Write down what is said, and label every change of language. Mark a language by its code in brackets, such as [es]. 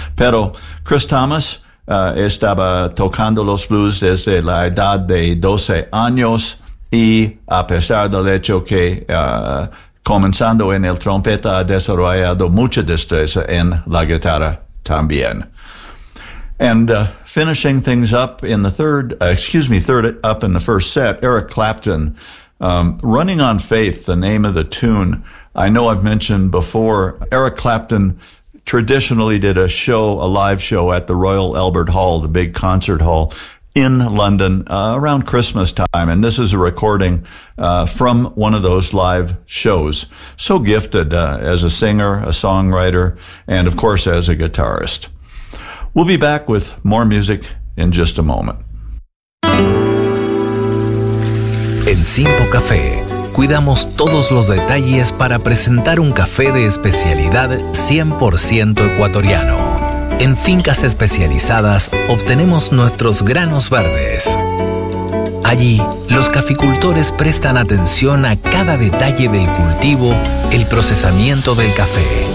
[es] Pero Chris Thomas estaba tocando los blues desde la edad de 12 años y a pesar del hecho que comenzando en el trompeta ha desarrollado mucha destreza en la guitarra también. [en] And finishing things up in the third up in the first set, Eric Clapton, Running on Faith, the name of the tune. I know I've mentioned before, Eric Clapton traditionally did a live show at the Royal Albert Hall, the big concert hall in London, around Christmas time. And this is a recording from one of those live shows. So gifted as a singer, a songwriter, and of course as a guitarist. We'll be back with more music in just a moment. [es] En Simpo Café, cuidamos todos los detalles para presentar un café de especialidad 100% ecuatoriano. En fincas especializadas obtenemos nuestros granos verdes. Allí, los caficultores prestan atención a cada detalle del cultivo, el procesamiento del café.